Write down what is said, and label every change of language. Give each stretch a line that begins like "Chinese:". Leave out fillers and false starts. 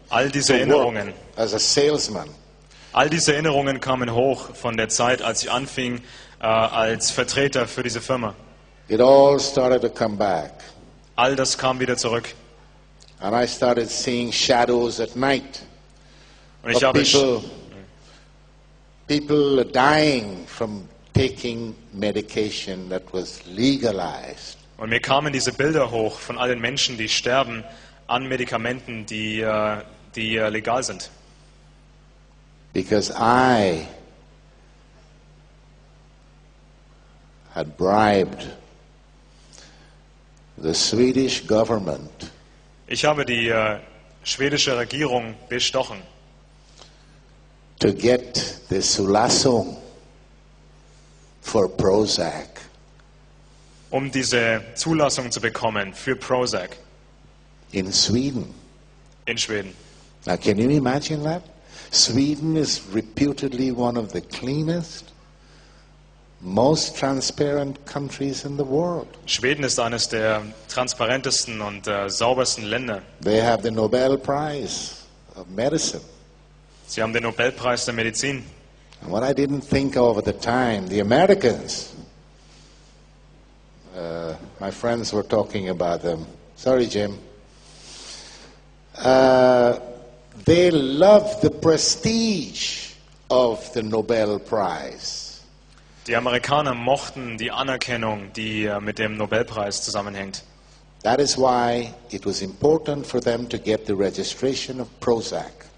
German: All diese Erinnerungen.
English: As a salesman.
German: All diese Erinnerungen kamen hoch von der Zeit, als ich anfing als Vertreter für diese Firma.
English: It all started to come back.
German: All das kam wieder zurück.
English: And I started seeing shadows at night.
German: Und ich habe
English: people dying from taking medication that was legalized.
German: Und mir kamen diese Bilder hoch von all den Menschen, die sterben an Medikamenten, die legal sind.
English: Because I had bribed the Swedish government.
German: Ich habe die schwedische Regierung bestochen.
English: To get the Zulassung for Prozac.
German: Um diese Zulassung zu bekommen für Prozac.
English: In Sweden.
German: In Schweden.
English: Now can you imagine that? Sweden is reputedly one of the cleanest, most transparent countries in the world.
German: Schweden ist eines der transparentesten und saubersten Länder.
English: They have the Nobel Prize of Medicine.
German: Sie haben den Nobelpreis der Medizin.
English: And what I didn't think of at the time, the Americans, my friends were talking about them. Sorry, Jim. They love the prestige of the Nobel Prize.
German: Die Amerikaner mochten die Anerkennung, die mit dem Nobelpreis zusammenhängt.
English: That is why it was important for them to get the registration of Prozac.